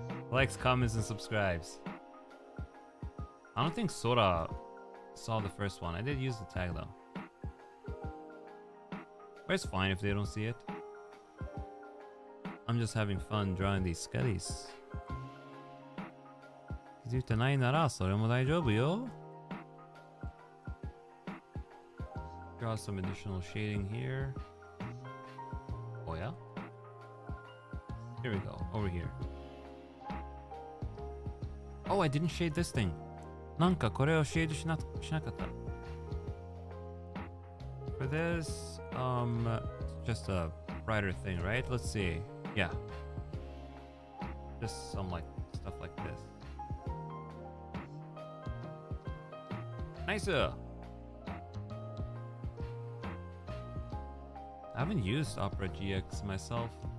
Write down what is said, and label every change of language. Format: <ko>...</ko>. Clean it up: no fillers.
<en>Likes, comments, and subscribes. I don't think Sora saw the first one. I did use the tag though. But it's fine if they don't see it. I'm just having fun drawing these skellies.</en> <ja>気づいてないならそれも大丈夫よ.</ja> <en>Draw some additional shading here. Oh yeah? Here we go, over here. Oh, I didn't shade this thing.</en> <ja>なんかこれをシェードしなかった.</ja> <en>For this, just a brighter thing, right? Let's see. Yeah. Just some like stuff like this. Nice. I haven't used Opera GX myself.</en>